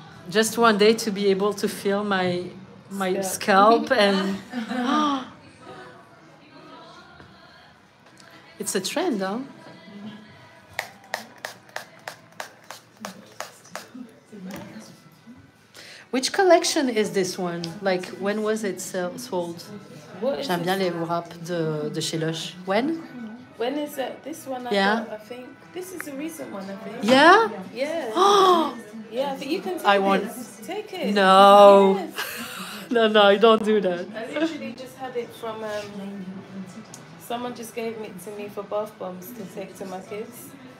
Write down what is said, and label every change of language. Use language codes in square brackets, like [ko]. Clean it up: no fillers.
[en] Just one day to be able to feel my scalp and... It's a trend, huh? Which collection is this one? Like, when was it sold? [fr] J'aime bien les wraps de chez Lush. [en] When? When is it? This one, Yeah. I think. This is a recent one, I think. Yeah? Yeah. Oh! Yeah, but you can take I want... this. Take it. No. Yes. No, don't do that. I literally just had it from... someone just gave it to me for bath bombs to take to my kids.